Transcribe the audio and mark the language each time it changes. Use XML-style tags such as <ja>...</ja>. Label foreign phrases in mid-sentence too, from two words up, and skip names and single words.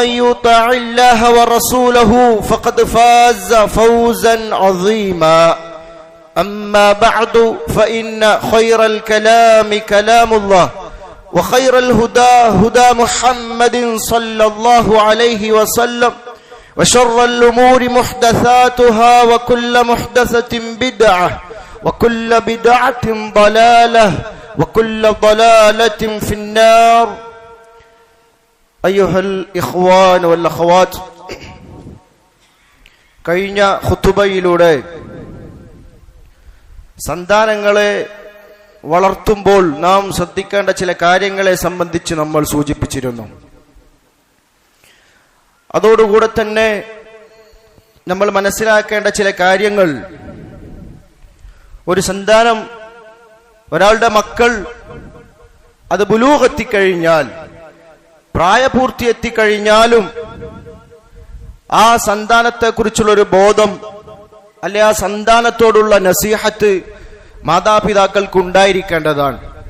<ar>يطع الله ورسوله فقد فاز فوزا عظيما أما بعد فإن خير الكلام كلام الله وخير الهدى هدى محمد صلى الله عليه وسلم وشر الأمور محدثاتها وكل محدثة بدعة وكل بدعة ضلالة وكل ضلالة في النار أيها الإخوان والأخوات</ar> <ml>കഴിഞ്ഞ ഖുതുബയിലൂടെ സന്താനങ്ങളെ വളർത്തുമ്പോൾ നാം ശ്രദ്ധിക്കേണ്ട ചില കാര്യങ്ങളെ സംബന്ധിച്ച് നമ്മൾ സൂചിപ്പിച്ചിരുന്നു. അതോടുകൂടെ തന്നെ നമ്മൾ മനസ്സിലാക്കേണ്ട ചില കാര്യങ്ങൾ, ഒരു സന്താനം, ഒരാളുടെ മക്കൾ അത് ബുലൂഗ് എത്തിക്കഴിഞ്ഞാൽ, പ്രായപൂർത്തി എത്തിക്കഴിഞ്ഞാലും ആ സന്താനത്തെക്കുറിച്ചുള്ളൊരു ബോധം, അല്ലെ ആ സന്താനത്തോടുള്ള നസീഹത്ത് മാതാപിതാക്കൾക്ക് ഉണ്ടായിരിക്കേണ്ടതാണ്.</ml>